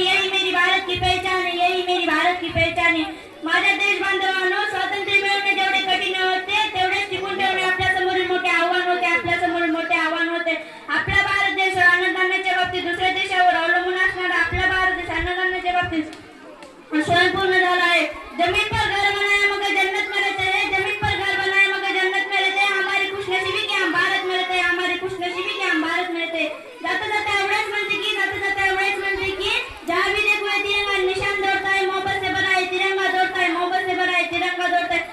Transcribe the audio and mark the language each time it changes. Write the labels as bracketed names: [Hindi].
[Hindi] यही मेरी भारत की पहचान है, यही मेरी भारत की पहचान है। [Marathi] माझ्या देश बांधवांनो, स्वातंत्र्य मिळवणे जेवढे कठीण होते तेवढेच टिकून ठेवणे आपल्या समोरील मोठे आव्हान होते, आपल्या समोरील मोठे आव्हान होते। आपला भारत देश अन्नधान्याच्या बाबतीत दुसऱ्या देशावर अवलंबून असणारा आपला भारत देश अन्नधान्याच्या बाबतीत स्वयंपूर्ण झाला है। [Hindi] जमीन पर घर बनाया मगर जन्नत में रहते हैं, जमीन पर घर बनाया मगर जन्नत में रहते हैं। हमारी खुशनसीबी कि हम भारत में रहते हैं, हमारी खुशनसीबी कि हम भारत में रहते हैं। [Marathi] जाते जाते एवढेच म्हणते की, [Hindi] जाते जाते एवढेच म्हणते की, जहाँ भी देखो ये तिरंगा निशान दौड़ता है, मोहब्बत से भरा है तिरंगा दौड़ता है, मोहब्बत से भरा है तिरंगा दौड़ता है।